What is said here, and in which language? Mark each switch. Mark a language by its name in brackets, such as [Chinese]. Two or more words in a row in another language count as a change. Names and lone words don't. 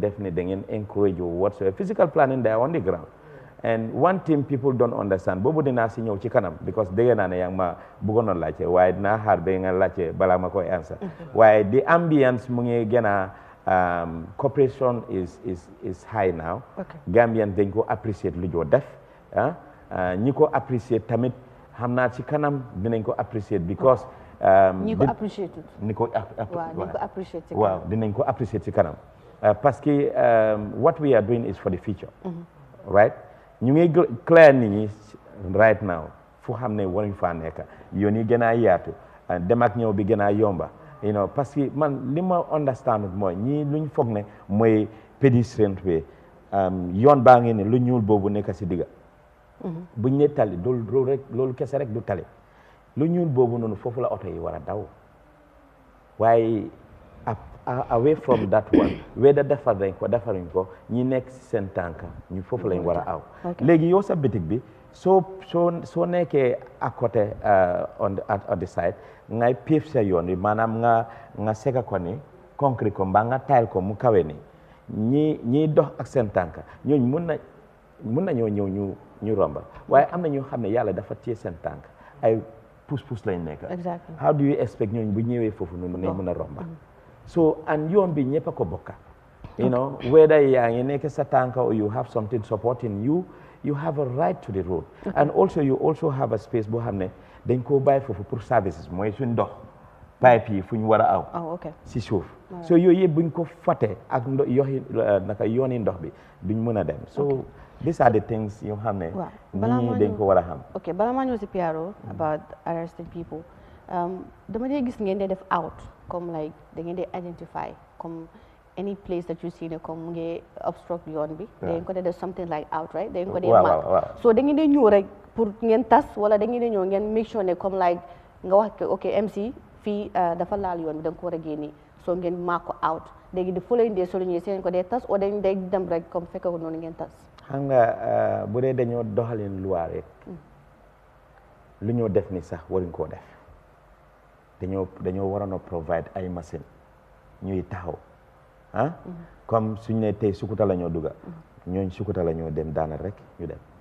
[Wolof] def ne da ngeen encourage [English] whatsoever physical planning they are on the ground and one thing people don't understand [Wolof] boobu dinaa si ñëw ci kanam because dégg naa ne yaa ngi ma bëggoon a laajte waaye dinaa xaar ba nga laajte balaa ma koy answer waaye [English] the ambience [Wolof] mu ngi gën a [English] cooperation is high now [Wolof] Gambian dañ ko appreciate lu joo def ñi ko appreciate tamit xam naa ci kanam dinañ ko appreciate because ñi ko appreciate waaw dinañ ko appreciate ci kanam parce que [English] what we are doing is for the future right [Wolof] ñu ngi clear nit ñi [English] right now [Wolof] fu xam ne waruñ faa nekk yoon yi gën a yaatu dem ak ñëw bi gën a yomba [English] you know [Wolof] parce que man li ma understand mooy ñii luñ foog ne mooy [English] pedestrian way [Wolof] yoon baa ngi ne lu ñuul boobu nekk si digga buñ ne tali loolu kese rek du tali lu ñuul boobu noonu foofu la oto yi war a daw waaye [English] away from that one [Wolof] weda defar nañ ko defaruñ ko ñi nekk si seen tànka ñu foofu lañ war a aw léegi yow sa bitig bi soo nekkee [French] à côté [English] on the side [Wolof] ngay pave sa yoon bi maanaam nga sega ko ni concrete ko mbaa nga tayal ko mu kawe ni ñiy dox ak seen tànka ñooñ mun nañoo ñëw ñu romba waaye am na ñoo xam ne yàlla dafa téye seen tànk ay pousse lañ nekk [English] how do you expect [Wolof] ñooñ bu ñëwee foofu noonu ne mën a romba so and yoon bi ñëpp a ko bokka [English] you know whether [Wolof] yaa ngi nekk sa tànka [English] or you have something supporting you have a right to the road and also you also have a space [Wolof] boo xam ne dañ koo bàyyi foofu pour services mooy suñ ndox pipe yi fu ñu war a aw si suuf so yooyu yëpp buñ ko fàtte ak naka yooni ndox bi duñ mën a dem [English] so these are the things [Wolof] yoo xam ne nit ñi dañ ko war a xam ok bala maa ñëw si PRO about arresting people dama dee gis ngeen dee def out comme like da ngeen dee identify comme [English] any place that you see [Wolof] ne comme mu ngi obstruct yoon bi da ngeen ko dee def [English] something like out right [Wolof] da ngeen ko dee mark so da ngeen dee ñëw rek pour ngeen tas wala da ngeen dee ñëw ngeen [English] make sure [Wolof] ne comme like nga wax ok MC fii dafa laal yoon bi da nga ko war a génne so ngeen mark ko out léegi di [English] following day [Wolof] solo ñëwee seen ko dee tas o dañ day dem rek comme fekk ko noonu ngeen tas xam nga bu dee dañoo doxalin loi rek lu ñoo def ni sax waruñ koo def dañoo waroon a provide ay machine ñuy taxaw comme suñ ne tey Sukuta la ñoo dugga ñooñ Sukuta la ñoo dem daanal rek ñu dem